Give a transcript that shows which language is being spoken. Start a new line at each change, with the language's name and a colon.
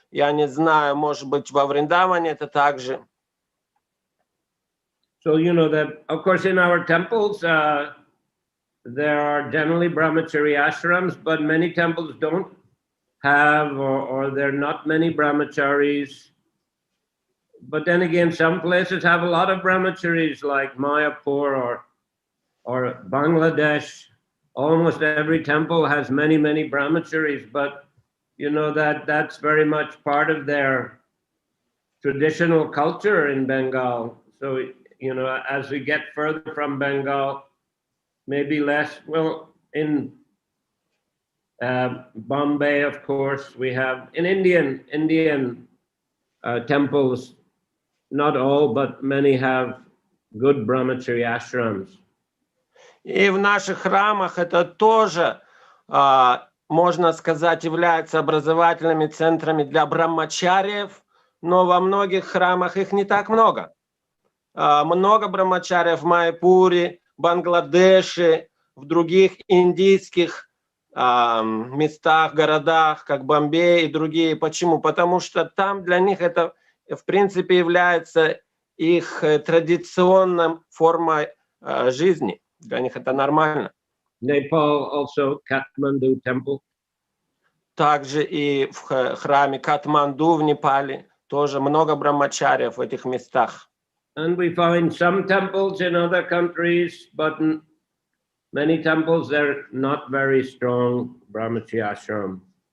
Russian: Я не знаю, может быть, во Вриндаване это также.
English: So, that, of course, in our temples, there are generally brahmachari ashrams, but many temples don't have, or there are not many brahmacharis. but then again, some places have a lot of brahmacharis, like Mayapur or Bangladesh. Almost every temple has many, many brahmacharis, but you know that's very much part of their traditional culture in Bengal. So, you know, as we get further from Bengal, maybe less. Well, in Bombay, of course, we have in Indian temples. Not all, but many have good brahmachari ashrams.
Russian: И в наших храмах это тоже, можно сказать, является образовательными центрами для брахмачариев, но во многих храмах их не так много. Много брахмачариев в Майяпуре, Бангладеше, в других индийских местах, городах, как Бомбей и другие. Почему? Потому что там для них это, в принципе, является их традиционной формой жизни. Для них это нормально.
English: Nepal also, Kathmandu temple.
Russian: Также и в храме Катманду в Непале тоже много брахмачариев в этих местах.
English: And we find some temples in other countries, but in many temples they're not very strong brahmachari ashram.